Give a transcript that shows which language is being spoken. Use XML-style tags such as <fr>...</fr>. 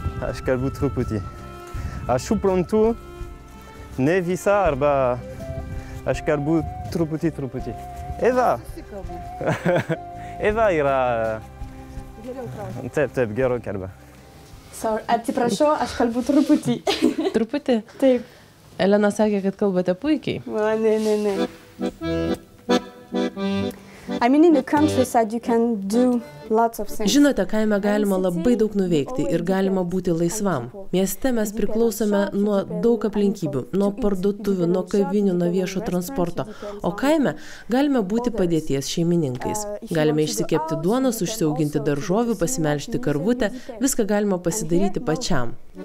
<lt>Aš kalbu truputį. Aš suprantu Ne visą arba aš kalbu truputį. Eva. Eva yra... Taip, geriau kalba. Atsiprašau, aš kalbu truputį. Truputį? Taip. Elena sakė, kad kalbate puikiai. Ne.</lt> <en>I mean, in the countryside you can do lots of things.</en> <lt>Žinote, kaime galima labai daug nuveikti ir galima būti laisvam. Mieste mes priklausome nuo daug aplinkybių, nuo parduotuvių, nuo kavinių, nuo viešo transporto. O kaime galime būti padėties šeimininkais. Galime išsikepti duonos, užsiauginti daržovių, pasimelžti karvutę, viską galima pasidaryti pačiam.</lt>